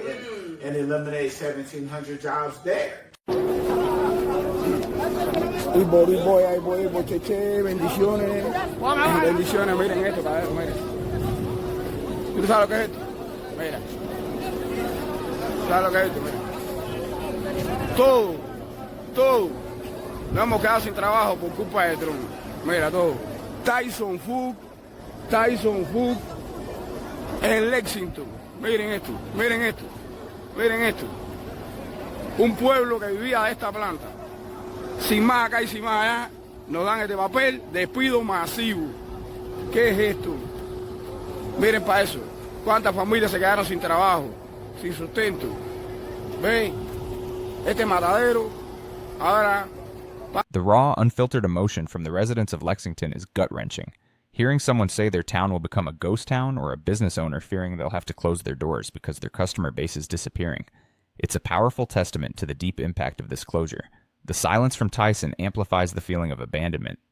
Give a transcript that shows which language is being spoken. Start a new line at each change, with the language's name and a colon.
English: And eliminate 1,700 jobs there.
Spanish: Y voy, cheche, bendiciones. Bendiciones, miren esto, cabrón, miren. ¿Tú sabes lo que es esto? Mira. ¿Sabes lo que es esto? Mira. Todo. Nos hemos quedado sin trabajo por culpa de Trump. Mira, todo. Tyson Foods en Lexington. Miren esto. Un pueblo que vivía de esta planta. Sin más acá y sin más allá, nos dan este papel, despido masivo. ¿Qué es esto? Miren para eso. ¿Cuántas familias se quedaron sin trabajo, sin sustento? ¿Ven? Este matadero, ahora...
English: The raw, unfiltered emotion from the residents of Lexington is gut-wrenching. Hearing someone say their town will become a ghost town, or a business owner fearing they'll have to close their doors because their customer base is disappearing. It's a powerful testament to the deep impact of this closure. The silence from Tyson amplifies the feeling of abandonment.